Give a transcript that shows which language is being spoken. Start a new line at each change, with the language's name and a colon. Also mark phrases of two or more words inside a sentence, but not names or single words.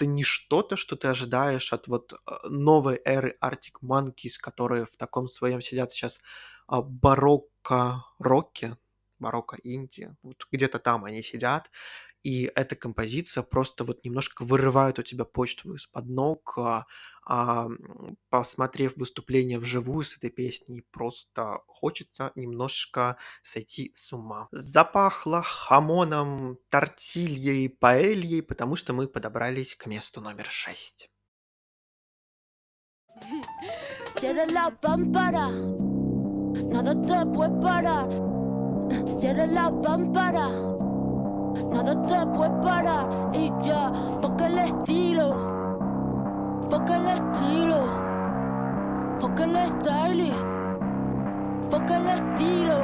Russian: не что-то, что ты ожидаешь от вот новой эры Arctic Monkeys, которые в таком своем сидят сейчас барокко-роке, барокко-инди, вот где-то там они сидят, и эта композиция просто вот немножко вырывает у тебя почву из-под ног, посмотрев выступление вживую с этой песней, просто хочется немножко сойти с ума. Запахло хамоном, тортильей, паэльей, потому что мы подобрались к месту номер 6.
Spanish: Cierra la pámpara, nada te puede parar. Cierra la pámpara, nada te puede parar. Y ya, toca el estilo, Fuck el stylist, fuck el estilo.